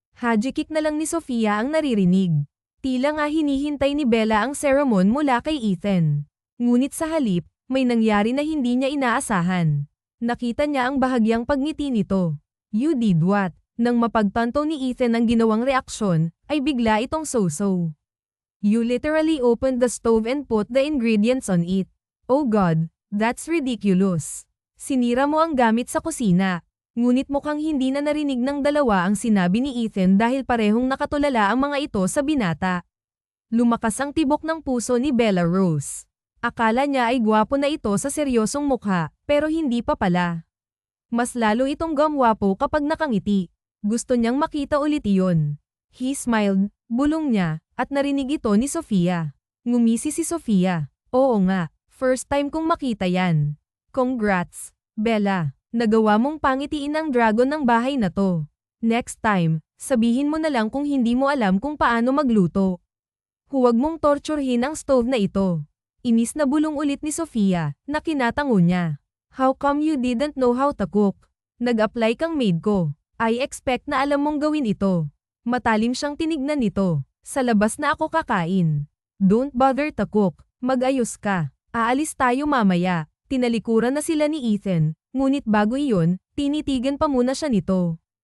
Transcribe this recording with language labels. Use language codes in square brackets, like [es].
[tl] Hajikik na lang ni Sofia ang naririnig. Tila nga hinihintay ni Bella ang sermon mula kay Ethan. Ngunit sa halip, may nangyari na hindi niya inaasahan. Nakita niya ang bahagyang pagngiti nito. [en] You did what? [tl] Nang mapagtanto ni Ethan ang ginawang reaksyon, ay bigla itong so-so. [en] You literally opened the stove and put the ingredients on it. Oh God! That's ridiculous. [tl] Sinira mo ang gamit sa kusina. Ngunit mukhang hindi na narinig ng dalawa ang sinabi ni Ethan dahil parehong nakatulala ang mga ito sa binata. Lumakas ang tibok ng puso ni Bella Rose. Akala niya ay gwapo na ito sa seryosong mukha, pero hindi pa pala. Mas lalo itong gumwapo kapag nakangiti. Gusto niyang makita ulit iyon. [en] He smiled, [tl] bulong niya, at narinig ito ni Sofia. Ngumisi si Sofia. Oo nga. [en] First time [tl] kong makita yan. [en] Congrats, Bella. [tl] Nagawa mong pangitiin ang dragon ng bahay na to. [en] Next time, [tl] sabihin mo na lang kung hindi mo alam kung paano magluto. Huwag mong torturehin ang stove na ito. Inis na bulong ulit ni Sofia, na kinatango niya. [en] How come you didn't know how to cook? [tl] Nag-apply kang maid ko. [en] I expect [tl] na alam mong gawin ito. Matalim siyang tinignan nito. Sa labas na ako kakain. [en] Don't bother to cook. [tl] Mag-ayos ka. Aalis tayo mamaya. Tinalikuran na sila ni Ethan, ngunit bago iyon, tinitigan pa muna siya nito.